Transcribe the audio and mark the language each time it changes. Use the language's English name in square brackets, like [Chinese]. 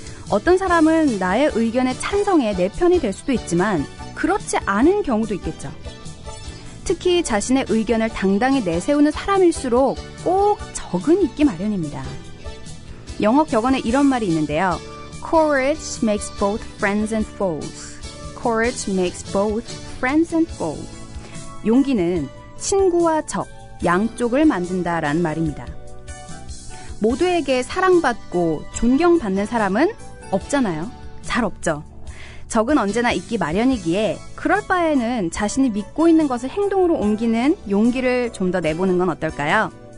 [Korean] 어떤 사람은 나의 의견에 찬성해 내 편이 될 수도 있지만 그렇지 않은 경우도 있겠죠. 특히 자신의 의견을 당당히 내세우는 사람일수록 꼭 적은 있기 마련입니다. 영어 격언에 이런 말이 있는데요. [English] Courage makes both friends and foes. Courage makes both friends and foes. [Korean] 용기는 친구와 적, 양쪽을 만든다라는 말입니다. 모두에게 사랑받고 존경받는 사람은 없잖아요. 잘 없죠. 적은 언제나 있기 마련이기에 그럴 바에는 자신이 믿고 있는 것을 행동으로 옮기는 용기를 좀 더 내보는 건 어떨까요?